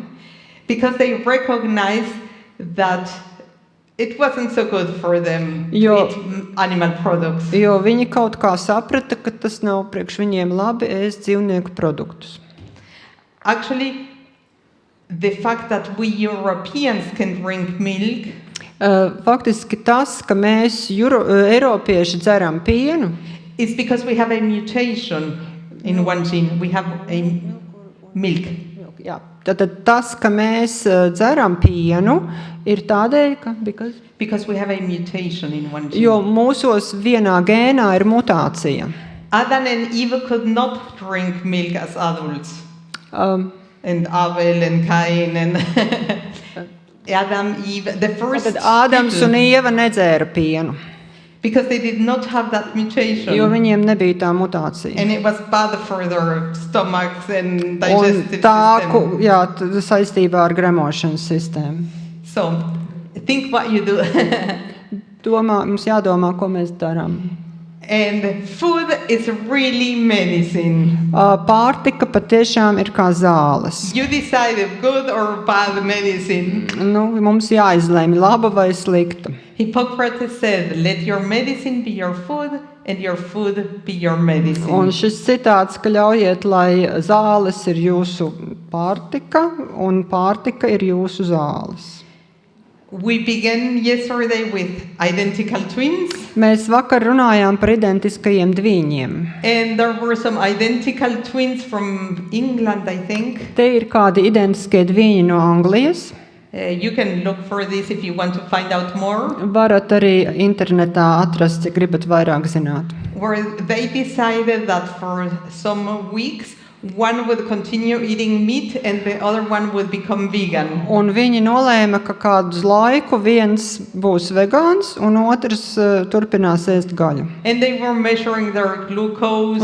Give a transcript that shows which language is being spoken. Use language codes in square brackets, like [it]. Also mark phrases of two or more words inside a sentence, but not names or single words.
[en] because they recognized that it wasn't so good for them to [lv] Jo- [en] eat animal products. [lv] jo viņi kaut kā saprata, ka tas nav priekš viņiem labi ēst dzīvnieku produktus. [en] Actually, the fact that we Europeans can drink milk [lv] Faktiski tas, ka mēs, Eiropieši, dzeram pienu, [en] is because we have a mutation in one gene. We have a milk. [lv] jā, tad tas, ka mēs dzeram pienu, ir tādēļ, ka [en] Because we have a mutation in one gene. [lv] jo mūsos vienā gēnā ir mutācija. [en] Adam and Eve could not drink milk as adults. Um, And Abel and Cain and Adam, Eve, the first [lv] Tad Ādams [en] people, [lv] un Ieva nedzēra pienu, [en] because they did not have that mutation. [lv] jo viņiem nebija tā mutācija. [en] And it was bad for their stomachs and [lv] Un [en] digestive [lv] tā, [en] system. [lv] jā, saistībā ar gremošanas sistēmu. [en] So, think what you do. [lv] Mums jādomā, ko mēs darām. [en] And food is really medicine. [lv] Pārtika patiešām ir kā zāles. [en] You decide if good or bad medicine. [lv] Mums jāizlēma laba vai slikta. [en] Hippocrates said, let your medicine be your food and your food be your medicine. [lv] Un šis citāts, ka ļaujiet, lai zāles ir jūsu pārtika un pārtika ir jūsu zāles. [en] We began yesterday with identical twins, [lv] Mēs vakar runājām par identiskajiem dviņiem. [en] and there were some identical twins from England, I think. [lv] Te ir kādi identiskie dviņi no Anglijas. [en] You can look for this if you want to find out more, [lv] Varat arī internetā atrast, ja gribat vairāk zināt. [en] where they decided that for some weeks one would continue eating meat and the other one would become vegan. [lv] Un viņi nolēma, ka kādu laiku viens būs vegāns un otrs turpinās ēst gaļu. [en] And they were measuring their glucose